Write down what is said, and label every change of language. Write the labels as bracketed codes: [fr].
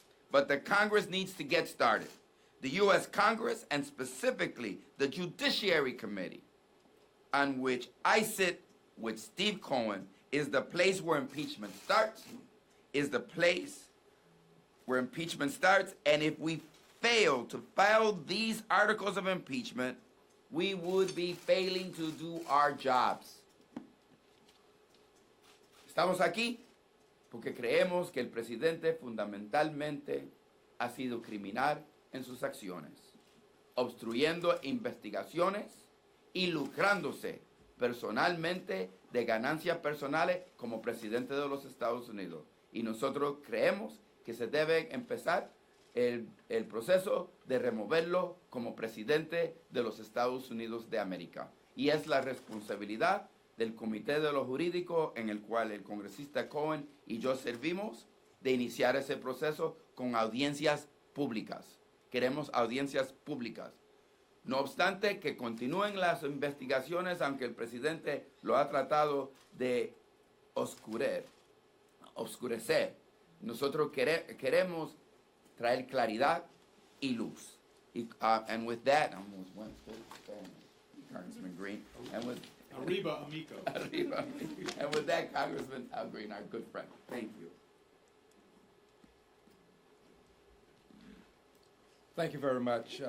[en] But the Congress needs to get started. The U.S. Congress, and specifically the Judiciary Committee, on which I sit with Steve Cohen, is the place where impeachment starts, and if we fail to file these articles of impeachment, we would be failing to do our jobs. [es] Estamos aquí porque creemos que el presidente fundamentalmente ha sido criminal en sus acciones, obstruyendo investigaciones y lucrándose personalmente de ganancias personales como presidente de los Estados Unidos. Y nosotros creemos que se debe empezar el proceso de removerlo como presidente de los Estados Unidos de América. Y es la responsabilidad del Comité de lo Jurídico, en el cual el congresista Cohen y yo servimos, de iniciar ese proceso con audiencias públicas. Queremos audiencias públicas. No obstante que continúen las investigaciones, aunque el presidente lo ha tratado de oscurecer, nosotros queremos traer claridad y luz. [en] And with that, Congressman Green, and with [es] Arriba, amigo. Arriba. [en] And with that, Congressman Green, our good friend. Thank you. Thank you very much.